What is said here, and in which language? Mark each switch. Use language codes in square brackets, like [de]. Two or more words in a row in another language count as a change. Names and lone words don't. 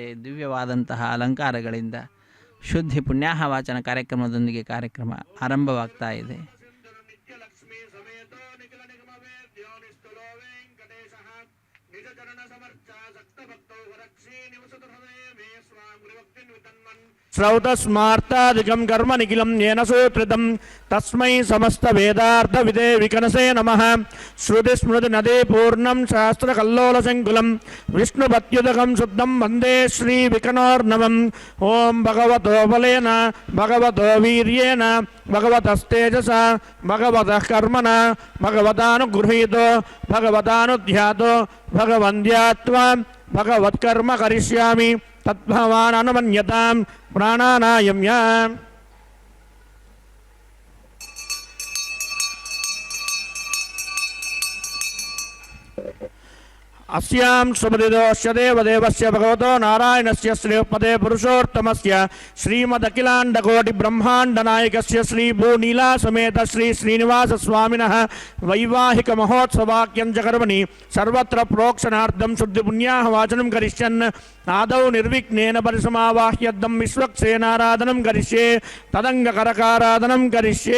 [kn] ದಿವ್ಯವಾದಂತಹ ಅಲಂಕಾರಗಳಿಂದ ಶುದ್ಧಿ ಪುಣ್ಯಾಹ ವಾಚನ ಕಾರ್ಯಕ್ರಮದೊಂದಿಗೆ ಕಾರ್ಯಕ್ರಮ ಆರಂಭವಾಗ್ತಾ ಇದೆ. [sa] ಶ್ರೌತಸ್ಮಾರ್ತಾಧಿಕಂ ಕರ್ಮ ನಿಖಿಲಂ ಯೇನ ಸೂತ್ರಿತಂ ತಸ್ಮೈ ಸಮಸ್ತ ವೇದಾರ್ಥ ವಿದೇ ವಿಕನಸೇ ನಮಃ. ಶ್ರುತಿ ಸ್ಮೃತಿ ನದೇ ಪೂರ್ಣಂ ಶಾಸ್ತ್ರ ಕಲ್ಲೋಲ ಸಂಕುಲಂ ವಿಷ್ಣುಪತ್ಯುದಕಂ ಶುದ್ಧಂ ವಂದೇ ಶ್ರೀ ವಿಕನೋರ್ನವಂ. ಓಂ ಭಗವತೋ ಬಲೇನ ಭಗವತೋ ವೀರ್ಯೇನ ಭಗವತಸ್ತೇಜಸ ಭಗವತಃ ಕರ್ಮಣ ಭಗವತಾನುಗೃಹೀತೋ ಭಗವತಾನುಧ್ಯಾತೋ ಭಗವಂದ್ಯಾತ್ವಾ ಭಗವತ್ಕರ್ಮ ಕರಿಷ್ಯಾಮಿ ತದ್ಭವಾನ್ ಅನುಮನ್ಯತಾಂ ಪ್ರಾಣಾನಾಯಮ್ಯ. अस्यां सुमदिदोस्य देवदेवस्य भगवतो नारायणस्य श्रीपदे पुरुषोत्तमस्य श्रीमदखिलाण्डकोटिब्रह्माण्डनायकस्य श्रीभूनीलासमेत श्री श्रीनिवासस्वामिनः वैवाहिकमहोत्सवाख्यं च कर्मणि सर्वत्र प्रोक्षणार्थं शुद्धिपुण्याः वाचनं करिष्यन् आदौ निर्विघ्नेन परिसमावाह्यद्धं विश्वक्सेनाराधनं करिष्ये तदङ्गकरकाराधनं करिष्ये.